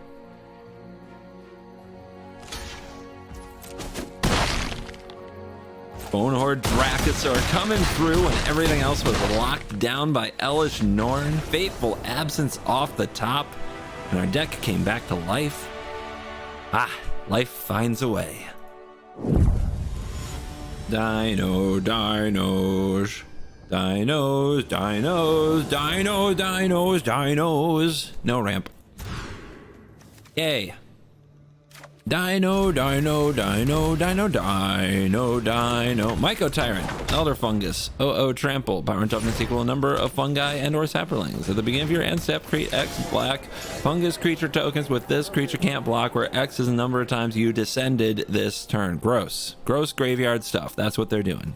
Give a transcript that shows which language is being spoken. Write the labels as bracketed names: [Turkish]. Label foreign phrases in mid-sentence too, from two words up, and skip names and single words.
[English] Bonehorde Dracosaur coming through when everything else was locked down by Elish Norn. Fateful Absence off the top, and our deck came back to life. Life finds a way. Dino, dinos. Dinos, dinos, dinos, dinos, dinos. No ramp. Yay. Dino, dino, dino, dino, dino, dino. Myco Tyrant, Elder Fungus, OO Trample. Power and toughness equal a number of fungi and or saplings. At the beginning of your end step, create X black fungus creature tokens with this creature can't block, where X is the number of times you descended this turn. Gross. Gross graveyard stuff. That's what they're doing.